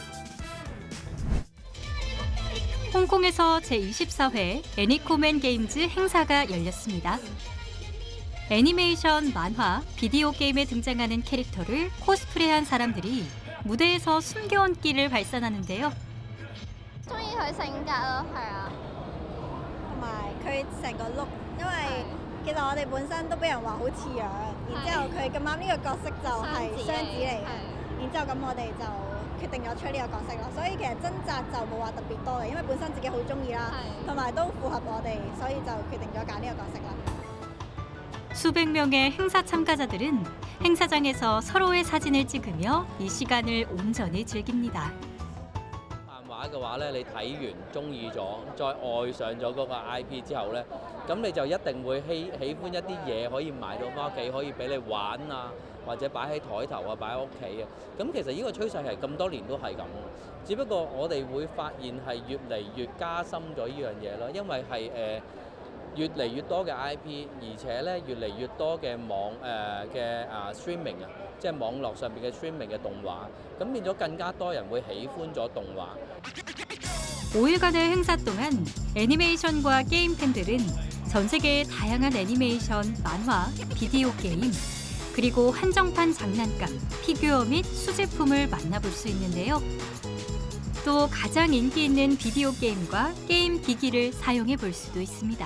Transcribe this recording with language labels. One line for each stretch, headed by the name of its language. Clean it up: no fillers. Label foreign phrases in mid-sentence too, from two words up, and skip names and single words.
Korean: 홍콩에서 제24회 애니코맨 게임즈 행사가 열렸습니다. 애니메이션, 만화, 비디오 게임에 등장하는 캐릭터를 코스프레한 사람들이 무대에서 숨겨온 끼를 발산하는데요.
Cantonese: 中意佢性格咯，係啊，同埋佢成個 look，因為其實我哋本身都俾人話好似樣，然之後佢咁啱呢個角色就係雙子嚟嘅，然之後咁我哋就決定咗出呢個角色啦。所以其實掙扎就冇話特別多嘅，因為本身自己好中意啦，同埋都符合我哋，所以就決定咗揀呢個角色啦。
Korean: 수백 명의 행사 참가자들은 행사장에서 서로의 사진을 찍으며 이 시간을 온전히 즐깁니다.
Cantonese: 漫畫嘅話咧，你睇完中意咗，再愛上咗嗰個 IP 之後咧，咁你就一定會喜歡一啲嘢可以買到翻屋企，可以俾你玩啊，或者擺喺台頭啊，擺喺屋企啊。咁其實呢個趨勢係咁多年都係咁，只不過我哋會發現係越嚟越加深咗呢樣嘢咯，因為係越嚟越多嘅 IP， 而且咧越嚟越多嘅streaming 啊，即係網絡上邊嘅 streaming 嘅動畫，咁變咗更加多人會喜歡咗動畫。
Korean: 5일간의 행사 동안 애니메이션과 게임 팬들은 전 세계의 다양한 애니메이션, 만화, 비디오 게임, 그리고 한정판 장난감, 피규어 및 수제품을 만나볼 수 있는데요. 또 가장 인기 있는 비디오 게임과 게임 기기를 사용해 볼 수도 있습니다.